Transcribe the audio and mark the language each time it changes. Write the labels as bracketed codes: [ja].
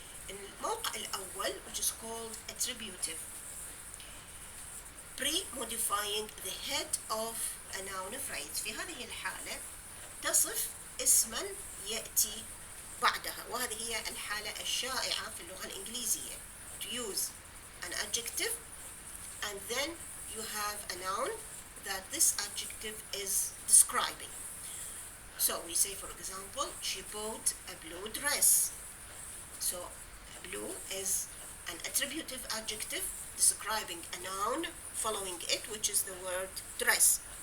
[ar] الموقع الأول, [en] which is called attributive, premodifying the head of a noun phrase. [ar] في هذه الحالة تصف اسما يأتي بعدها، وهذه هي الحالة الشائعة في اللغة الإنجليزية. [en] To use an adjective and then you have a noun that this adjective is describing. So we say, for example, she bought a blue dress. So blue is an attributive adjective describing a noun following it, which is the word dress.